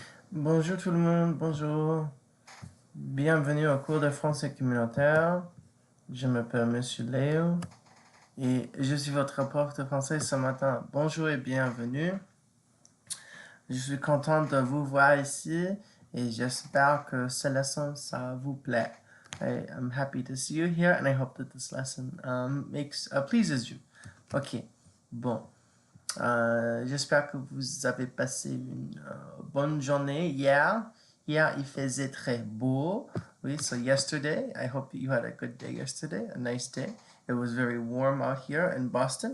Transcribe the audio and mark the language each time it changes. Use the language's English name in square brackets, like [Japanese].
[French] Bonjour tout le monde, bonjour. Bienvenue au cours de français communautaire. Je m'appelle Monsieur Léo et je suis votre prof de français ce matin. Bonjour et bienvenue. Je suis content de vous voir ici et j'espère que ce leçon ça vous plaît. [English] I'm happy to see you here and I hope that this lesson pleases you. [French] Ok, bon. J'espère que vous avez passé une bonne journée hier. Hier, il faisait très beau. [English] Oui, so yesterday, I hope you had a good day yesterday, a nice day. It was very warm out here in Boston.